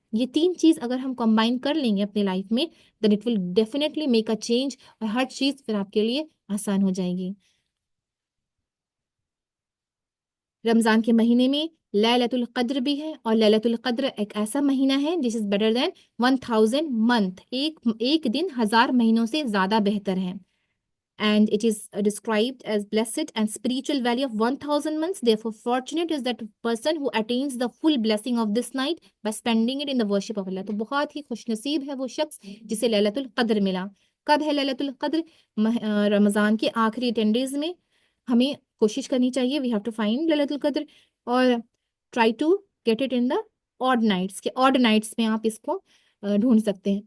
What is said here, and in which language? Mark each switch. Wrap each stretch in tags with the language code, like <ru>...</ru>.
<ur>یہ 3 چیز اگر ہم کمبائن کر لیں گے اپنے لائف میں</ur> <en>then it will definitely make a change,</en> <ur>اور ہر چیز پھر آپ کے لیے آسان ہو جائے گی. رمضان کے مہینے میں لیلۃ القدر بھی ہے، اور لیلۃ القدر ایک ایسا مہینہ ہے</ur> <en>جس is better than 1000 month,</en> <ur>ایک دن 1000 مہینوں سے زیادہ بہتر ہے.</ur> <en>And it is described as blessed and spiritual value of 1000 months. Therefore, fortunate is that person who attains the full blessing of this night by spending it in the worship of Allah.</en> <ur>تو بہت ہی خوش نصیب ہے وہ شخص جسے لیلۃ القدر ملا. کب ہے لیلۃ القدر؟ رمضان کے آخری 10 days میں ہمیں کوشش کرنی چاہیے.</ur> <en>we have to find لیلۃ القدر اور try to get it in the odd nights,</en> <ur>کہ آڈ نائٹس میں آپ اس کو ڈھونڈ سکتے ہیں.</ur>